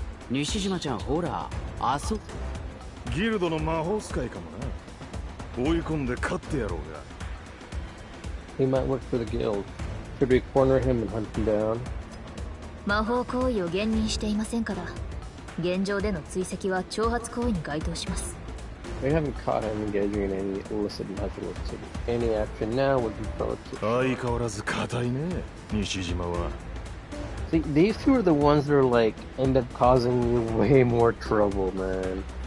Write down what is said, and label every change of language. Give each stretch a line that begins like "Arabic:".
Japanese: Nishijima-chan, ほら、あそ。ギルドの魔法使いかもな。追い込んで勝ってやろうが。
English: He might work for the guild. Should we corner him and hunt him down?
Japanese: 魔法行為を減認していませんから、現状での追跡は挑発行為に該当します。
English: We haven't caught him engaging in any illicit methods, so any action now would be proactive.
Japanese: 相変わらず硬いね、西島は。
English: These two are the ones that are like end up causing you way more trouble, man.